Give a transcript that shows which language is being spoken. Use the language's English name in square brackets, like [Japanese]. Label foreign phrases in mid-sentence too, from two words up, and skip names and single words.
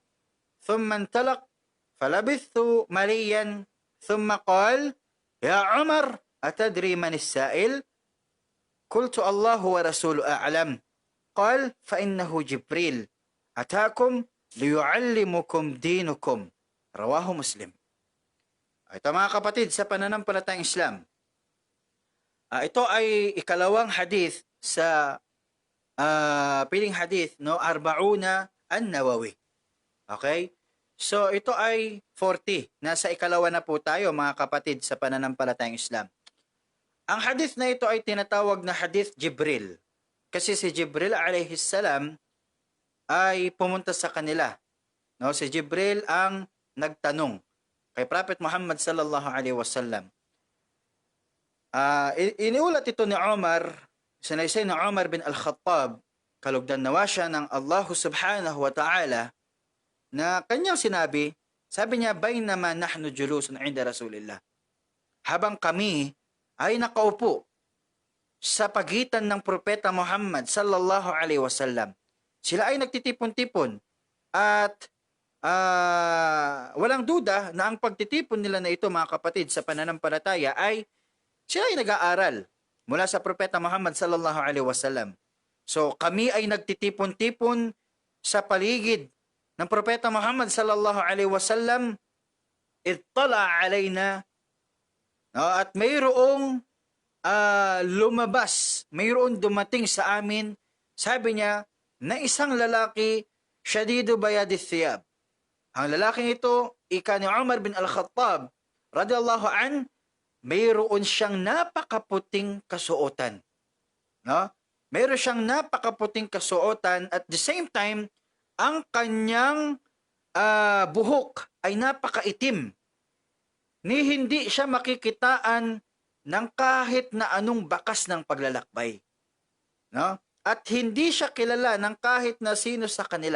[Arabic] ثم انطلق فلبثت مليا ثم قال: يا عمر أتدري من السائل؟ قلت: الله ورسول أعلم. قال: فإنه جبريل أتاكم ليعلمكم دينكم. رواه مسلم. [Filipino] Ito mga kapatid, sa pananampalatayang Islam, ito ay ikalawang hadith sa piling hadith, no, Arbauna an-Nawawi. Okay? So ito ay 40. Nasa ikalawa na po tayo mga kapatid sa pananampalatayang Islam. Ang hadith na ito ay tinatawag na hadith Jibril. Kasi si Jibril [Arabic] عليه السلام [Filipino] ay pumunta sa kanila. No, si Jibril ang nagtanong kay Prophet Muhammad [Arabic] صلى الله عليه وسلم. [Filipino] Iniulat ito ni Umar, sinaysay ni Umar bin Al-Khattab, kalugdan nawa siya ng Allah [Arabic] سبحانه وتعالى, [Filipino] na kanyang sinabi, sabi niya, [Arabic] بينما نحن جلوس عند رسول الله. [Filipino] Habang kami ay nakaupo sa pagitan ng propeta Muhammad [Arabic] صلى الله عليه وسلم. [Filipino] Sila ay nagtitipon-tipon at walang duda na ang pagtitipon nila na ito mga kapatid sa pananampalataya ay sila ay nag-aaral mula sa propeta Muhammad [Arabic] صلى الله عليه وسلم. [Filipino] So kami ay nagtitipon-tipon sa paligid ng propeta Muhammad [Arabic] صلى الله عليه وسلم. اطلع علينا, [Filipino] no, at mayroong lumabas, mayroon dumating sa amin, sabi niya, na isang lalaki, [Arabic] شديد بياض الثياب. [Filipino] Ang lalaking ito, ika ni Umar bin Al-Khattab, [Arabic] رضي الله عن, [Filipino] mayroon siyang napakaputing kasuotan. No? Mayroon siyang napakaputing kasuotan [English] at the same time, [Filipino] ang kanyang buhok ay napakaitim. Ni hindi siya makikitaan ng kahit na anong bakas ng paglalakbay. No? At hindi siya kilala ng kahit na sino sa kanila.